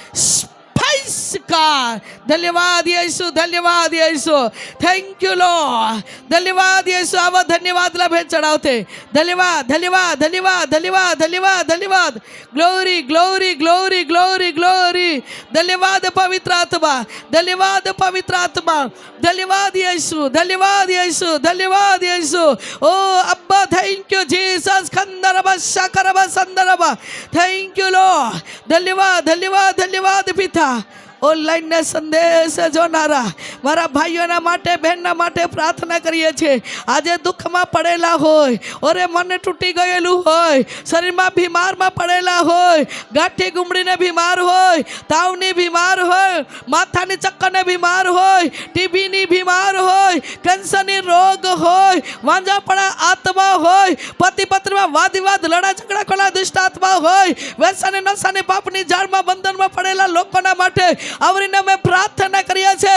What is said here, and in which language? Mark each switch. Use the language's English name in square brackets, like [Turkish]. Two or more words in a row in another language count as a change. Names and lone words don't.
[Hindi] स्पाइसकार धन्यवाद यीशु [English] thank you Lord [Hindi] धन्यवाद यीशु आव धन्यवाद ला भेंट चढ़ावते धन्यवाद धन्यवाद धन्यवाद धन्यवाद धन्यवाद धन्यवाद [English] glory glory glory glory glory [Hindi] ग्लोरी धन्यवाद पवित्र आत्मा धन्यवाद पवित्र आत्मा धन्यवाद यीशु धन्यवाद यीशु ओ अब्बा [English] thank you Jesus खंदरबा शकरबा संदरबा thank you Lord [Hindi] धन्यवाद धन्यवाद धन्यवाद पिता [Gujarati] ઓનલાઈન ને સંદેશ જોનારા મારા ભાઈઓના માટે બહેનના માટે પ્રાર્થના કરીએ છીએ. આજે દુઃખમાં પડેલા હોય, ઓરે મને તૂટી ગયેલું હોય, શરીરમાં બીમારમાં પડેલા હોય, ગાંઠી ગુમડીને બીમાર હોય, તાવની બીમાર હોય, માથાની ચક્કરને બીમાર હોય, ટીબીની બીમાર હોય, કેન્સરની રોગ હોય, વાંઝાપણા આત્મા હોય, પતિ પત્નીમાં વાદ વિવાદ લડા ઝઘડા કોના દુષ્ટ આત્મા હોય, વ્યસન નશાની પાપની જાળમાં બંધનમાં પડેલા લોકોના માટે આવરીને અમે પ્રાર્થના કરીએ છીએ.